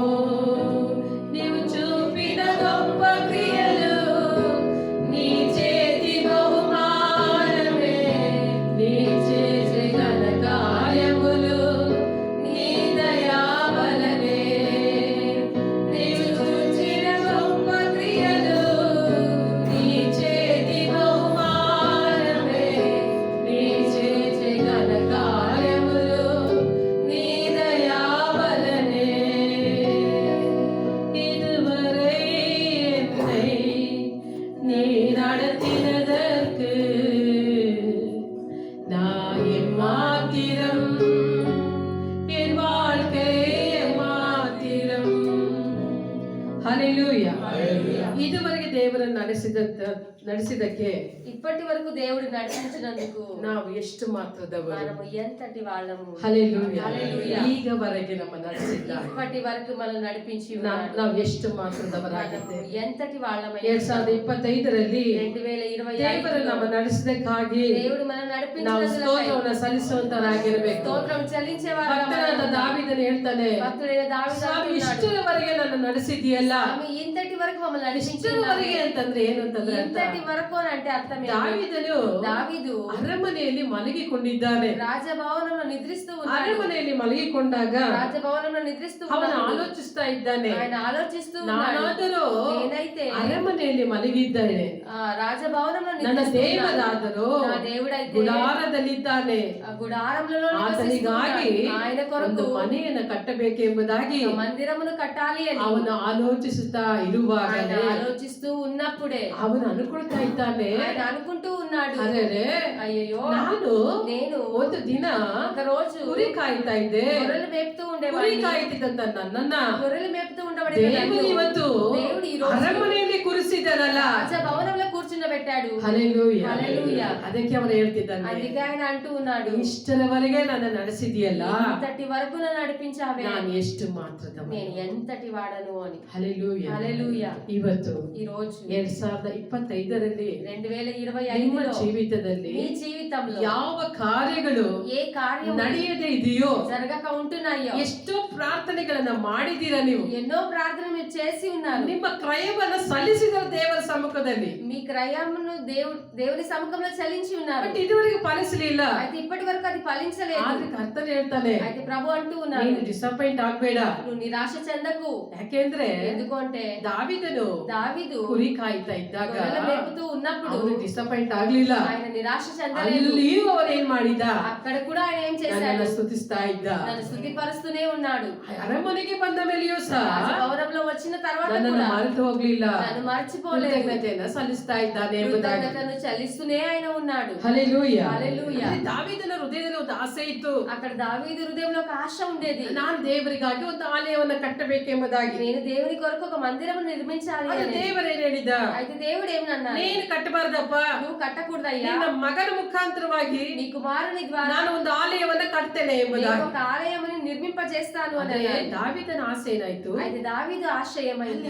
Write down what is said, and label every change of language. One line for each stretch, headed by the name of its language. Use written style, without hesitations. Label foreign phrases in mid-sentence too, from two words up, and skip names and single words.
Telugu: నీవు చూపిన గొప్ప క్రియలు, నీ చేతి బహుమానమే, నీ చేసే ఘన కార్యములు, నీ దయా వలనే. నీవు చూచిన గొప్ప క్రియలు, నీ చేతి బహుమానమే, నీ చేసే ఘన కార్యములు, నీ దయా వలనే.
Tamil: இதுவரை என்னை நீ நடத்தினதற்கு நான் எம்மாத்திரம், என் வாழ்க்கை எம்மாத்திரம்.
Telugu: హల్లెలూయా. ఇదివరకు
Kannada: ದೇವರನ್ನು ನಡೆಸಿದಕ್ಕೆ
Telugu: ఇప్పటి వరకు దేవుడు నడిపించినందుకు
Kannada: ನಾವು ಎಷ್ಟು ಮಾತ್ರದವರು.
Telugu: మనము ఎంతటి వాళ్ళము. హల్లెలూయా. హల్లెలూయా.
Kannada: ಈಗವರೆಗೆ ನಮ್ಮ ನಡೆಸಿದ್ದಾರೆ.
Telugu: ఇప్పటి వరకు మనల్ని నడిపించి ఉన్నాడు.
Kannada: ನಾವು ಎಷ್ಟು
Telugu: మనము
Kannada: ಮಾತ್ರದವರಾಗಿದ್ದೇವೆ.
Telugu: ఎంతటి వాళ్ళమై
Kannada: 2025ರಲ್ಲಿ
Telugu: 2025
Kannada: ದೇವರು ನಮ್ಮ ನಡೆಸಿದಕ್ಕಾಗಿ
Telugu: దేవుడు మనల్ని
Kannada: ನಾವು
Telugu: నడిపించినందుకు
Kannada: ಸ್ತೋತ್ರವನ್ನು ಸಲ್ಲಿಸುವಂತರಾಗಿರಬೇಕು.
Telugu: స్తోత్రం చెల్లించే
Kannada: ಭಕ್ತನಾದ ದಾವೀದನು ಹೇಳ್ತಾನೆ,
Telugu: భక్తుడైన దావీదు
Kannada: ಸ್ವಾಮಿ
Telugu: అంటున్నాడు,
Kannada: ಇಷ್ಟರವರೆಗೆ ನನ್ನ ನಡೆಸಿದ್ಯಲ್ಲ.
Telugu: స్వామి ఇంతటి వరకు మమ్మల్ని నడిపించినావు.
Kannada: ಇಷ್ಟರವರೆಗೆ ಅಂತಂದ್ರೆ ಏನು ಅಂತಂದ್ರೆ ಅರ್ಥ,
Telugu: ఇంతటి వరకు అని అంటే అర్థం ఏంటి?
Kannada: ದಾವೀದನು
Telugu: దావీదు
Kannada: ಅರಮನೆಯಲ್ಲಿ ಮಲಗಿಕೊಂಡಿದ್ದಾನೆ.
Telugu: రాజభవనంలో నిద్రిస్తూ ఉన్నాడు.
Kannada: ಅರಮನೆಯಲ್ಲಿ ಮಲಗಿಕೊಂಡಾಗ
Telugu: రాజభవనంలో నిద్రిస్తూ
Kannada: ಅವನು
Telugu: ఉన్నాడు.
Kannada: ಆಲೋಚಿಸ್ತಾ ಇದ್ದಾನೆ,
Telugu: ఆయన ఆలోచిస్తూ ఉన్నాడు,
Kannada: ನಾನಾದರೂ
Telugu: నేనైతే
Kannada: ಅರಮನೆಯಲ್ಲಿ ಮಲಗಿದ್ದೇನೆ,
Telugu: రాజభవనంలో
Kannada: ನನ್ನ
Telugu: నిద్రిస్తూ ఉన్నాను.
Kannada: ದೇವರಾದರೂ
Telugu: నా దేవుడైతే
Kannada: ಗುಡಾರದಲ್ಲಿದ್ದಾನೆ,
Telugu: ఆ గుడారంలో
Kannada: ಆತನಿಗಾಗಿ
Telugu: ఆయన
Kannada: ಒಂದು
Telugu: కొరకు
Kannada: ಮನೆಯನ್ನು ಕಟ್ಟಬೇಕೆಂಬುದಾಗಿ
Telugu: ఒక మందిరమును కట్టాలి అని
Kannada: ಅವನು ಆಲೋಚಿಸುತ್ತಾ ಇರುವಾಗ
Telugu: ఆయన ఆలోచిస్తూ ఉన్నప్పుడే
Kannada: ಅವನು ಅನ್ಕೊಳ್ತಾ ಇದ್ದಾನೆ,
Telugu: ఆయన అనుకుంటూ ఉన్నాడు,
Kannada: ಅರೆ
Telugu: అయ్యో
Kannada: ನಾನು
Telugu: నేను
Kannada: ಒಂದು ದಿನ
Telugu: ఒక రోజు
Kannada: ಕುರಿ ಕಾಯ್ತಾ ಇದ್ದೆ.
Telugu: గొర్రెలు మేపుతూ
Kannada: ಕುರಿ
Telugu: ఉండేవాడిని.
Kannada: ಕಾಯ್ತಿದ್ದಂತ ನನ್ನನ್ನ
Telugu: గొర్రెలు మేపుతూ ఉండబడే
Kannada: ದೇವರು ಇವತ್ತು
Telugu: దేవుడు ఈ రోజు
Kannada: ಅರಮನೆಯಲ್ಲಿ ಕುರಿಸಿದಾರಲ್ಲ.
Telugu: రాజభవనంలో కూర్చుండబెట్టాడు.
Kannada: ಹಲ್ಲೆಲೂಯಾ.
Telugu: హల్లెలూయా.
Kannada: ಅದಕ್ಕೆ ಅವರು ಹೇಳ್ತಿದ್ದಾನೆ,
Telugu: అందుకే ఆయన అంటూ ఉన్నాడు,
Kannada: ಇಷ್ಟರವರೆಗೆ ನನ್ನ ನಡೆಸಿದೆಯಲ್ಲ,
Telugu: ఇంతటి వరకు నన్ను నడిపించావే,
Kannada: ನಾನು ಎಷ್ಟು ಮಾತ್ರದವ.
Telugu: నేను ఎంతటి వాడను అని.
Kannada: ಹಲ್ಲೆಲೂಯಾ.
Telugu: హల్లెలూయా.
Kannada: ಇವತ್ತು
Telugu: ఈ రోజు
Kannada: 2025ರಲ್ಲಿ ನಿಮ್ಮ
Telugu: 2025లో
Kannada: ಜೀವಿತದಲ್ಲಿ
Telugu: మీ జీవితంలో
Kannada: ಯಾವ ಕಾರ್ಯಗಳು
Telugu: ఏ కార్యం
Kannada: ನಡೆಯದೇ ಇದೆಯೋ,
Telugu: జరగక ఉంటున్నాయో,
Kannada: ಎಷ್ಟೋ ಪ್ರಾರ್ಥನೆಗಳನ್ನ ಮಾಡಿದೀರಾ ನೀವು,
Telugu: ఎన్నో ప్రార్థనలు మీరు చేసి ఉన్నారు,
Kannada: ನಿಮ್ಮ ಕ್ರಯವನ್ನ ಸಲ್ಲಿಸಿದ ದೇವರ ಸಮ್ಮುಖದಲ್ಲಿ
Telugu: మీ క్రయమును కానుకలను దేవుని సముఖంలో చెల్లించి ఉన్నారు.
Kannada: ಬಟ್ ಇದುವರೆಗೆ ಪಾಲಿಸಲಿಲ್ಲ.
Telugu: అయితే ఇప్పటి వరకు అది ఫలించలేదు.
Kannada: ಆದ್ರೆ ಕರ್ತನು ಹೇಳ್ತಾನೆ,
Telugu: అయితే ప్రభు అంటూ ఉన్నారు,
Kannada: ನೀನು ಡಿಸಪಾಯಿಂಟ್ ಆಗ್ಬೇಡ.
Telugu: నువ్వు నిరాశ చెందకు.
Kannada: ಯಾಕೆಂದ್ರೆ
Telugu: ఎందుకు అంటే
Kannada: దావీದನು
Telugu: దావీదు
Kannada: ಕುರಿ ಕಾಯ್ತಾ ಇದ್ದಾಗ
Telugu: గొర్రెలు మేపుతూ ఉన్నప్పుడు
Kannada: ಅವನು ಡಿಸಪಾಯಿಂಟ್ ಆಗ್ಲಿಲ್ಲ.
Telugu: ఆయన నిరాశ చెందలేదు.
Kannada: ಅಲ್ಲಿಯೂ ಅವನು ಏನ್ ಮಾಡಿದ,
Telugu: అక్కడ కూడా ఆయన ఏం చేశాడు,
Kannada: ನನ್ನನ್ನು ಸ್ತುತಿಸ್ತಾ ಇದ್ದ.
Telugu: నన్ను స్తుతిపరుస్తూనే ఉన్నాడు.
Kannada: ಅರಮನೆಗೆ ಬಂದ ಮೇಲೆಯೂ ಸಹ
Telugu: గౌరవంలో వచ్చిన తర్వాత
Kannada: ನನ್ನನ್ನು
Telugu: కూడా
Kannada: ಮರೆತು ಹೋಗ್ಲಿಲ್ಲ,
Telugu: నన్ను మర్చిపోలేదు,
Kannada: ಕೃತಜ್ಞತೆಯನ್ನ ಸಲ್ಲಿಸ್ತಾ ಇದ್ದಾನೆ ಎಂಬುದಾಗಿ.
Telugu: కృతజ్ఞతను చెల్లిస్తూనే ఆయన ఉన్నాడు.
Kannada: ಹಲ್ಲೆಲೂಯಾ.
Telugu: హల్లెలూయా.
Kannada: ದಾವೀದನ ಹೃದಯದಲ್ಲಿ ಒಂದು ಆಸೆ ಇತ್ತು.
Telugu: అక్కడ దావీదు హృదయంలో ఒక ఆశ ఉండేది,
Kannada: ನಾನು ದೇವರಿಗಾಗಿ ಒಂದು ಆಲಯವನ್ನ ಕಟ್ಟಬೇಕೆಂಬುದಾಗಿ.
Telugu: నేను దేవుని కొరకు ఒక మందిరం నిర్మించాలి
Kannada: ಅದು
Telugu: అని.
Kannada: ದೇವರೇನು ಹೇಳಿದ,
Telugu: అయితే దేవుడు ఏమన్నాడు,
Kannada: ನೀನು ಕಟ್ಟಬಾರ್ದಪ್ಪ,
Telugu: నువ్వు కట్టకూడదయ్యా,
Kannada: ನಿನ್ನ ಮಗನ ಮುಖಾಂತರವಾಗಿ
Telugu: నీ కుమారుని ద్వారా
Kannada: ನಾನು ಒಂದು ಆಲಯವನ್ನ ಕಟ್ತೇನೆ
Telugu: నేను
Kannada: ಎಂಬುದಾಗಿ.
Telugu: ఒక ఆలయముని నిర్మింపజేస్తాను అని
Kannada: ಅದೇ
Telugu: అన్నాడు.
Kannada: ದಾವೀದನ ಆಸೆ ಏನಾಯ್ತು,
Telugu: అయితే దావీదు ఆశ ఏమైంది,